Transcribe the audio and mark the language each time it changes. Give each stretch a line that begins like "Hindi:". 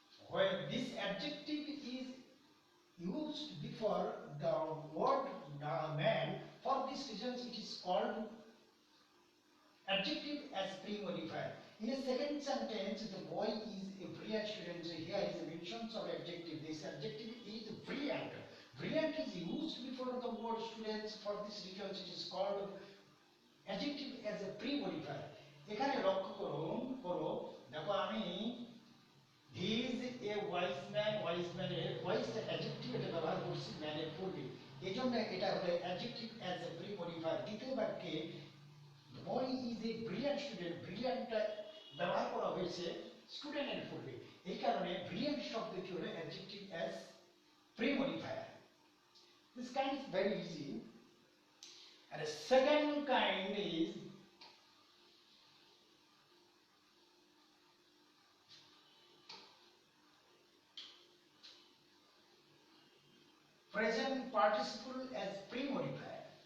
English: When this adjective is used before the word man, for this reason it is called adjective as pre-modifier. In a second sentence, the boy is a brilliant student. Here is a mention of adjective. This adjective is brilliant. Brilliant is used before the word students. For this reason, it is called adjective as a pre-modifier.
Bangla: এখানে লক্ষ্য করো দেখো আমি
English: he is a wise man,
Bangla: wise এর wise adjective এটা ব্যবহার করছি man এর পূর্বে। এজন্য এটা হলো adjective as a pre-modifier। দ্বিতীয় বাক্যে
English: the boy is a brilliant student,
Bangla: brilliant ব্যবহার করা হয়েছে স্টুডেন্টের পূর্বে, এই কারণে brilliant শব্দটি হলো adjective as pre-modifier.
English: This kind is very easy. And the second kind is present participle as pre-modifier.